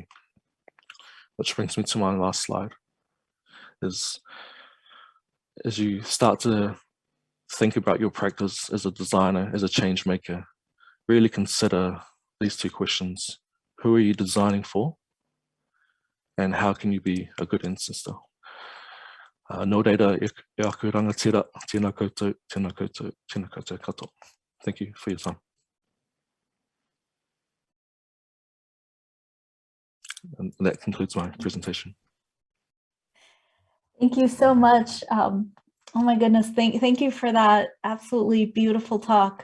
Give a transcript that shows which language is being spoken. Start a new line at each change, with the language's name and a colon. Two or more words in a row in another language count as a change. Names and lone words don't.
English: Which brings me to my last slide, is as you start to think about your practice as a designer, as a change maker, really consider these two questions. Who are you designing for? And how can you be a good ancestor?
Māori: Nō reira, e aku rangatira, tēnā koutou, tēnā koutou, tēnā koutou katoa.
English: Thank you for your time. And that concludes my presentation. Thank you so much. Oh my goodness, thank you for that absolutely beautiful talk.